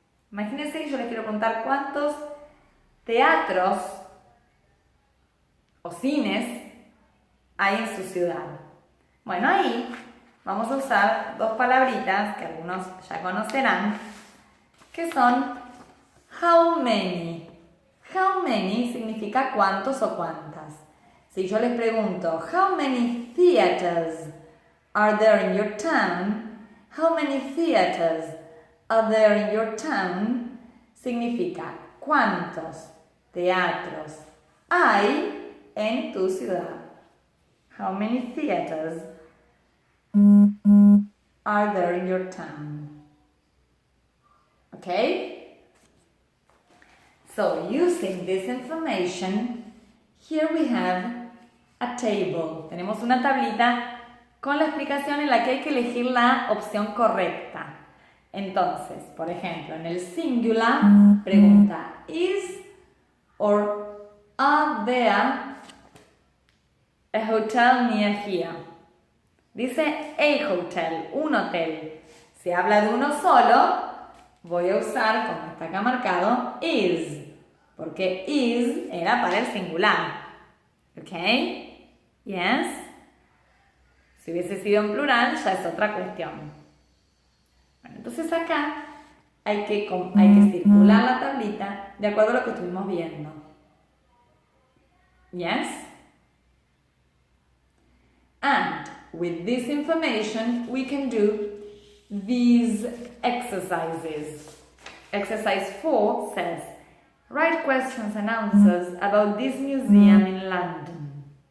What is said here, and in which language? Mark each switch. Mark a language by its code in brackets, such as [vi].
[es] Imagínense que yo les quiero preguntar cuántos teatros o cines hay en su ciudad. Bueno, ahí vamos a usar dos palabritas que algunos ya conocerán, que son how many. How many significa cuántos o cuántas. Si yo les pregunto, [en] how many theaters are there in your town? How many theaters are there in your town? [es] Significa cuántos teatros hay en tu ciudad. [en] How many theaters are there in your town? Okay? So, using this information, here we have a table. [es] Tenemos una tablita con la explicación en la que hay que elegir la opción correcta. Entonces, por ejemplo, en el singular pregunta, [en] is or are there a hotel near here? [es] Dice a hotel, un hotel. Si habla de uno solo, voy a usar, como está acá marcado, is, porque is era para el singular. ¿Ok? Yes. Si hubiese sido en plural, ya es otra cuestión. Bueno, entonces acá hay que circular la tablita de acuerdo a lo que estuvimos viendo. [en] Yes? And with this information, we can do these exercises. Exercise 4 says, write questions and answers about this museum in London.